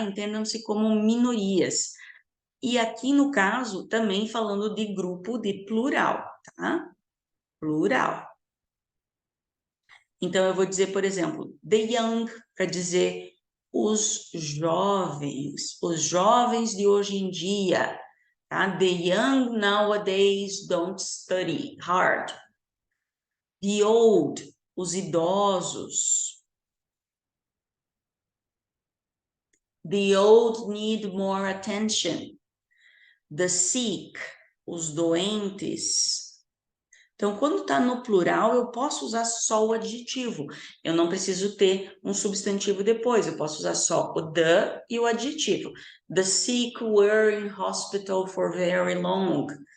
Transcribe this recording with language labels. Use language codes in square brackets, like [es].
[pt] Entendam-se como minorias. E aqui no caso, também falando de grupo de plural, tá? Plural. Então, eu vou dizer, por exemplo, the young, para dizer os jovens de hoje em dia, tá? [en] The young nowadays don't study hard. [pt] The old, os idosos. [en] The old need more attention. [pt] The sick, os doentes. Então, quando está no plural, eu posso usar só o adjetivo. Eu não preciso ter um substantivo depois. Eu posso usar só o the e o adjetivo. [en] The sick were in hospital for very long.